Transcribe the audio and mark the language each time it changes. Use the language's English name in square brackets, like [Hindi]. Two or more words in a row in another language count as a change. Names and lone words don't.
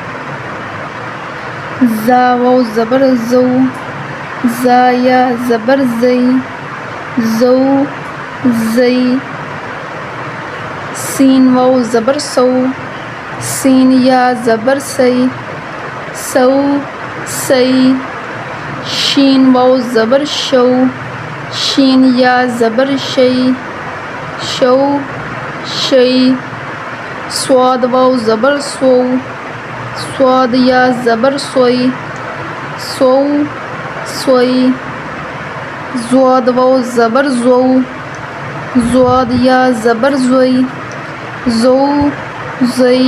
[Urdu] زا واو زبر زو، زا یا زبر زی، زو زی۔ سین واو زبر سو، سین یا زبر سی، سو سی۔ شین واو زبر شو، شین یا زبر شی، شو شی۔ صاد واو زبر سو، صاد یا زبر سوئی، سو سوئی۔ زواد واو زبر زو، زواد یا زبر زوئی، زو زئی۔